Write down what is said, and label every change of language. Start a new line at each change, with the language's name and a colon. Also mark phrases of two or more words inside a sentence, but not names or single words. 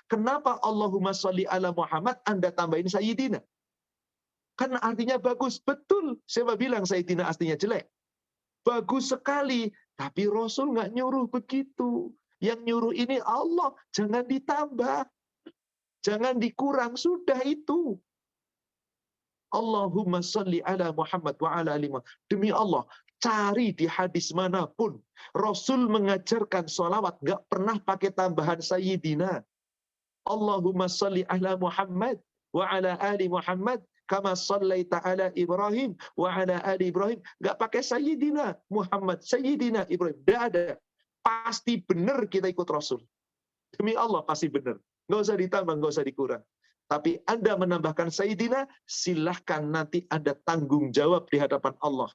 Indonesian: Kenapa
Arabic: اللهم صل على محمد
Indonesian: Anda tambahin Sayyidina? Kan artinya bagus. Betul. Siapa bilang Sayyidina artinya jelek? Bagus sekali. Tapi Rasul nggak nyuruh begitu. Yang nyuruh ini Allah. Jangan ditambah. Jangan dikurang. Sudah itu.
Arabic: اللهم صل على محمد وعلى آل محمد.
Indonesian: Demi Allah, cari di hadis manapun. Rasul mengajarkan sholawat, nggak pernah pakai tambahan Sayyidina.
Arabic: اللهم صل على محمد وعلى آل محمد. كما صليت على إبراهيم وعلى آل إبراهيم.
Indonesian: Nggak pakai Sayyidina Muhammad, Sayyidina Ibrahim. Nggak ada. Pasti benar kita ikut Rasul. Demi Allah pasti benar. Nggak usah ditambah, nggak usah dikurang. Tapi Anda menambahkan Sayyidina, silahkan nanti Anda tanggung jawab di hadapan Allah.